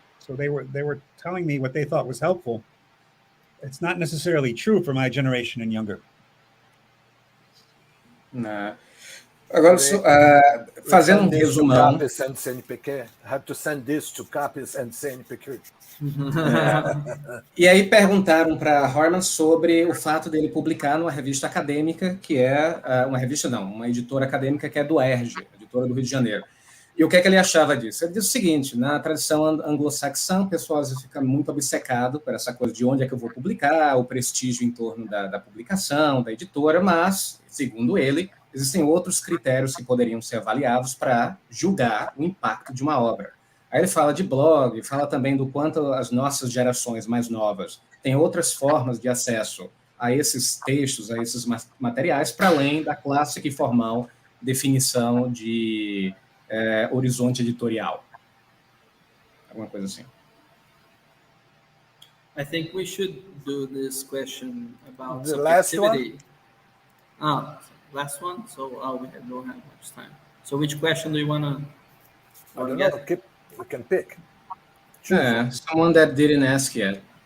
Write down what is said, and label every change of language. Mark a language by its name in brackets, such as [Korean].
[English] So they were telling me what they thought was helpful. It's not necessarily true for my generation and younger. [Portuguese] Agora, fazendo resumão. [English] CAPES and CNPq. I have to send this to CAPES and CNPq. [Portuguese] E aí perguntaram para Horman sobre o fato dele publicar numa revista acadêmica, que é uma editora acadêmica que é do UERJ, editora do Rio de Janeiro. E o que é que ele achava disso? Ele disse o seguinte: na tradição anglo-saxã, o pessoal fica muito obcecado por essa coisa de onde é que eu vou publicar, o prestígio em torno da publicação, da editora, mas, segundo ele, existem outros critérios que poderiam ser avaliados para julgar o impacto de uma obra. Aí ele fala de blog, fala também do quanto as nossas gerações mais novas têm outras formas de acesso a esses textos, a esses materiais, para além da clássica e formal definição de horizonte editorial. Alguma coisa assim. [English] I think we should do this question about the last one. Last one. So we don't have much time. So which question do you want to get? We can pick. Someone that didn't ask yet.